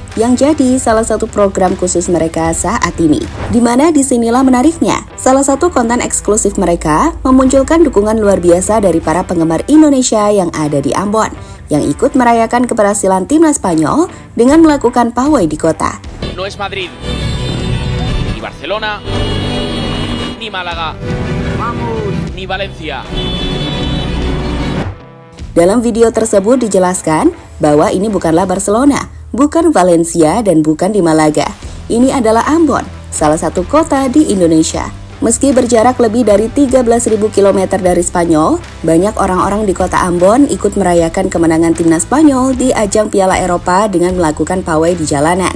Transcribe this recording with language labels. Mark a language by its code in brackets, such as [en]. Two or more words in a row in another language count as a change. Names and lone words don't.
[id] Yang jadi salah satu program khusus mereka saat ini. Dimana disinilah menariknya, salah satu konten eksklusif mereka memunculkan dukungan luar biasa dari para penggemar Indonesia yang ada di Ambon, yang ikut merayakan keberhasilan timnas Spanyol dengan melakukan pawai di kota. [es] No es Madrid, ni Barcelona, ni Málaga, ni Valencia. [id] Dalam video tersebut dijelaskan bahwa ini bukanlah Barcelona, bukan Valencia, dan bukan di Malaga. Ini adalah Ambon, salah satu kota di Indonesia. Meski berjarak lebih dari 13.000 km dari Spanyol, banyak orang-orang di kota Ambon ikut merayakan kemenangan timnas Spanyol di ajang Piala Eropa dengan melakukan pawai di jalanan.